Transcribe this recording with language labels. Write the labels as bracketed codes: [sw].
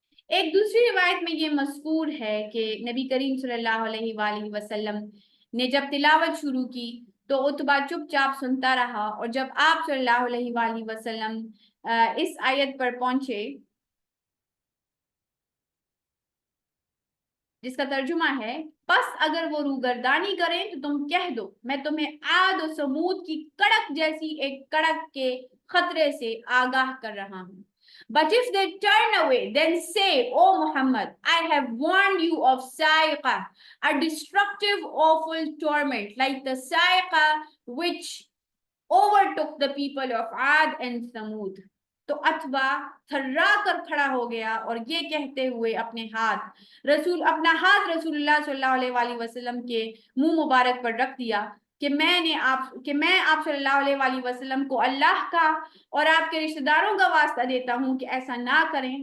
[ur] ایک دوسری روایت میں یہ مذکور ہے کہ نبی کریم صلی اللہ علیہ وآلہ وسلم نے جب تلاوت شروع کی تو اتبا چپ چاپ سنتا رہا، اور جب آپ صلی اللہ علیہ وآلہ وسلم اس آیت پر پہنچے جس کا ترجمہ ہے بس اگر وہ روگردانی کریں تو تم کہہ دو میں تمہیں عاد و سمود کی کڑک جیسی ایک کڑک کے خطرے سے آگاہ کر رہا ہوں. [en] But if they turn away, then say, O Muhammad, I have warned you of Sa'iqah, a destructive, awful torment, like the Sa'iqah which overtook the people of Ad and Thamud. [ur] تو اتبا تھرا کر کھڑا ہو گیا اور یہ کہتے ہوئے اپنا ہاتھ رسول اللہ صلی اللہ علیہ وآلہ وسلم کے منہ مبارک پر رکھ دیا کہ میں آپ صلی اللہ علیہ وآلہ وسلم کو اللہ کا اور آپ کے رشتہ داروں کا واسطہ دیتا ہوں کہ ایسا نہ کریں.